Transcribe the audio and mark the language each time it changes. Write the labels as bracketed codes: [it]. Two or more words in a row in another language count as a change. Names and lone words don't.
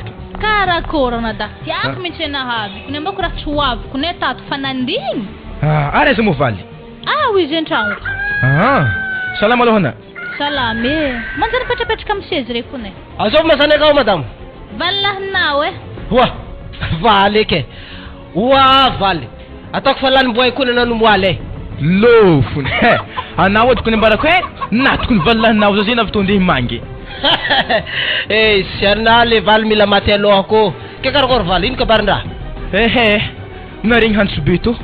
[mg] Karakory anada. Tiako mihitsy nahavy. Kone mbako raha tsy hoavy. Kone tato fanandigny. Ary aiza moa valy? Hoy izy an-tragno. Salama alohana. Salame. Manjary petrapetraka amin'ny sezy re kone. Azov mazany akao madame. Valahinao e. Wa valy eke. Wa valy. Ataoko fa lany mboay kone nanomboaly. Lofony. Anao edy kone mbarako natoko ny valahinao zao zay na vitondehy mangy. Si arina le valy mila maty alohako. Ke karakory valy ino kabarin-draha? Naregny hantsobe to.